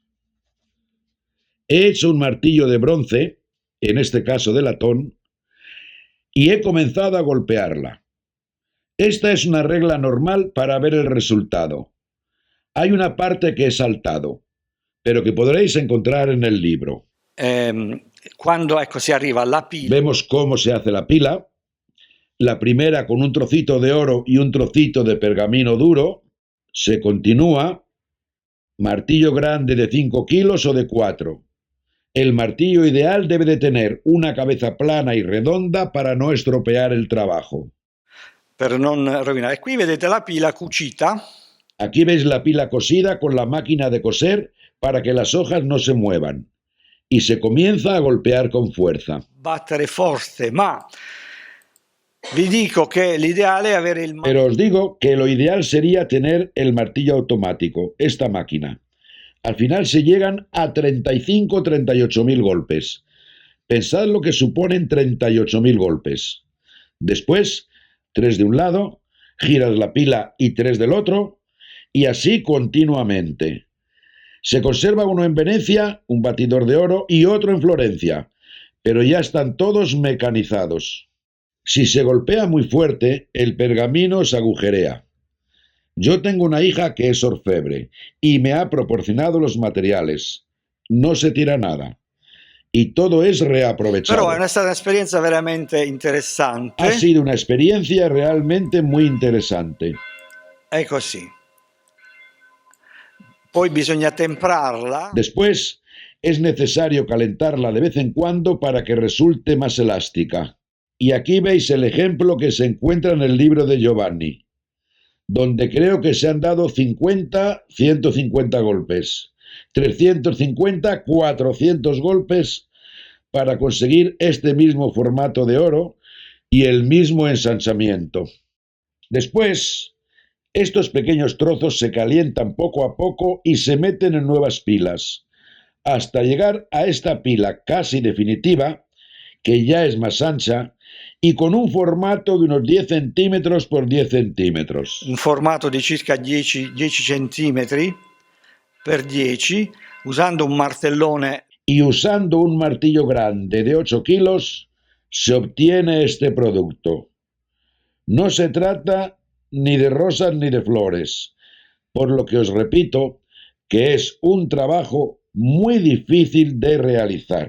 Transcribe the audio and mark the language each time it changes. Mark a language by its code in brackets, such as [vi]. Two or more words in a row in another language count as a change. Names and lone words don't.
[es] He hecho un martillo de bronce, en este caso de latón, y he comenzado a golpearla. Esta es una regla normal para ver el resultado. Hay una parte que he saltado, pero que podréis encontrar en el libro. [it] Cuando si arriva alla pila. [es] Vemos cómo se hace la pila. La primera con un trocito de oro y un trocito de pergamino duro. Se continúa. Martillo grande de 5 kilos o de 4. El martillo ideal debe de tener una cabeza plana y redonda para no estropear el trabajo. [it] Per non rovinare. Qui vedete la pila cucita. [es] Aquí veis la pila cosida con la máquina de coser para que las hojas no se muevan. y se comienza a golpear con fuerza. [it] Battere forte, ma vi dico che l'ideale è avere il [es] Pero os digo que lo ideal sería tener el martillo automático, esta máquina. Al final se llegan a 35 o 38.000 golpes. Pensad lo que suponen 38.000 golpes. Después, 3 de un lado, giras la pila y 3 del otro, y así continuamente. Se conserva uno en Venecia, un batidor de oro, y otro en Florencia, pero ya están todos mecanizados. Si se golpea muy fuerte, el pergamino se agujerea. Yo tengo una hija que es orfebre y me ha proporcionado los materiales. No se tira nada. Y todo es reaprovechado. [it] Però è stata un'esperienza veramente interessante. [es] Ha sido una experiencia realmente muy interesante. [it] È così. Poi bisogna temprarla. [es] Después, es necesario calentarla de vez en cuando para que resulte más elástica. Y aquí veis el ejemplo que se encuentra en el libro de Giovanni, donde creo que se han dado 50, 150 golpes, 350, 400 golpes para conseguir este mismo formato de oro y el mismo ensanchamiento. Después, estos pequeños trozos se calientan poco a poco y se meten en nuevas pilas, hasta llegar a esta pila casi definitiva, que ya es más ancha, y con un formato de unos 10 centímetros por 10 centímetros. [it] Un formato di circa 10 centimetri per 10, usando un martellone. [es] Y usando un martillo grande de 8 kilos, se obtiene este producto. No se trata ni de rosas ni de flores, por lo que os repito que es un trabajo muy difícil de realizar.